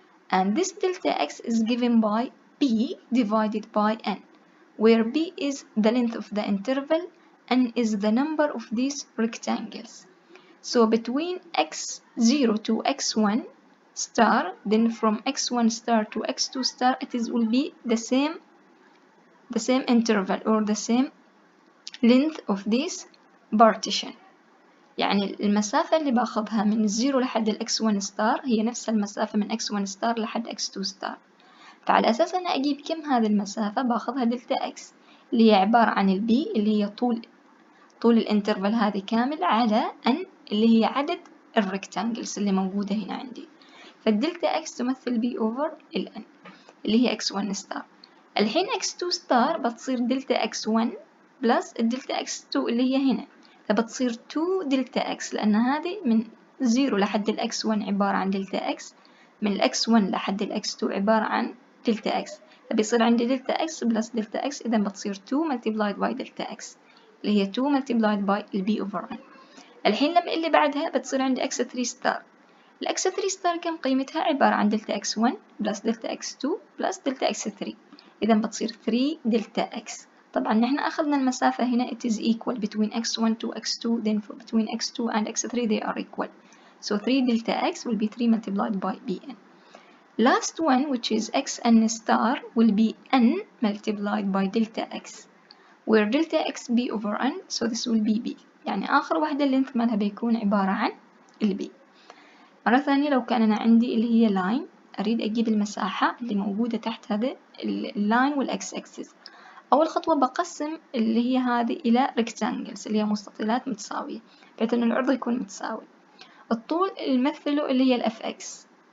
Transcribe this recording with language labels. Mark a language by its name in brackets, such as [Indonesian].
[English] And this delta x is given by b divided by n, where b is the length of the interval, n is the number of these rectangles. So between x0 to x1 star, then from x1 star to x2 star, will be the same interval or the same length of this partition. [Arabic] يعني المسافة اللي باخذها من الزيرو لحد x1 ستار هي نفس المسافة من x1 ستار لحد x2 ستار. فعلى أساس أنا أجيب كم هذه المسافة باخذها دلتا x اللي هي عبارة عن البي اللي هي طول الانترفال هذه كامل على n اللي هي عدد الريكتانجلز اللي موجودة هنا عندي. فالدلتا x تمثل b over n اللي هي x1 ستار. الحين x2 ستار بتصير دلتا x1 بلس الدلتا x2 اللي هي هنا، فبتصير 2 دلتا x، لأن هذه من 0 لحد الx1 عبارة عن دلتا x، من الx1 لحد الx2 عبارة عن دلتا x، فبيصير عندي دلتا x بلس دلتا x، إذا بتصير 2 multiplied by دلتا x اللي هي 2 multiplied by b over n. الحين لما اللي بعدها بتصير عندي x3 ستار. الx3 ستار كم قيمتها؟ عبارة عن دلتا x1 بلس دلتا x2 بلس دلتا x3، إذا بتصير 3 دلتا x. طبعا نحن أخذنا المسافة هنا [English] it is equal between x1 to x2, then between x2 and x3 they are equal. So 3 delta x will be 3 multiplied by bn. Last one, which is xn star, will be n multiplied by delta x, where delta x b over n, so this will be b. [Arabic] يعني آخر واحدة اللينث مالها بيكون عبارة عن البي. مرة ثانية لو كان أنا عندي اللي هي لاين، أريد أجيب المساحة اللي موجودة تحت هذا اللاين والإكس أكسس. أول خطوة بقسم اللي هي هذه إلى rectangles اللي هي مستطيلات متساوية، بحيث إن العرض يكون متساوي. الطول اللي نمثله اللي هي الFX